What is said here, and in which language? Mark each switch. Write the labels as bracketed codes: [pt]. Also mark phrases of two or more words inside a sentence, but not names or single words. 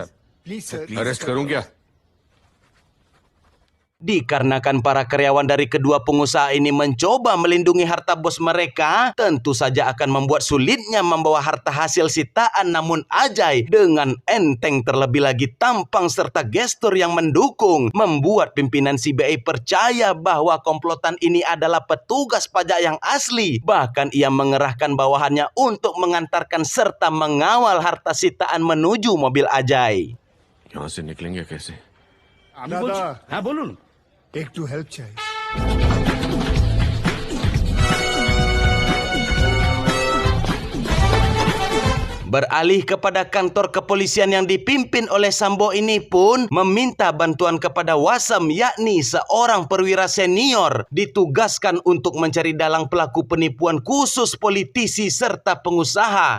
[hi] प्लीज सर। अरेस्ट करूं क्या? [id] Dikarenakan para karyawan dari kedua pengusaha ini mencoba melindungi harta bos mereka, tentu saja akan membuat sulitnya membawa harta hasil sitaan. Namun Ajay dengan enteng, terlebih lagi tampang serta gestur yang mendukung, membuat pimpinan CBI percaya bahwa komplotan ini adalah petugas pajak yang asli. Bahkan ia mengerahkan bawahannya untuk mengantarkan serta mengawal harta sitaan menuju mobil Ajay. [hi] यहां से निकलेंगे कैसे? दादा, हाँ बोलूं। एक टू हेल्प चाहिए। [id] Beralih kepada kantor kepolisian yang dipimpin oleh Sambo ini pun meminta bantuan kepada Wasem, yakni seorang perwira senior ditugaskan untuk mencari dalang pelaku penipuan khusus politisi serta pengusaha.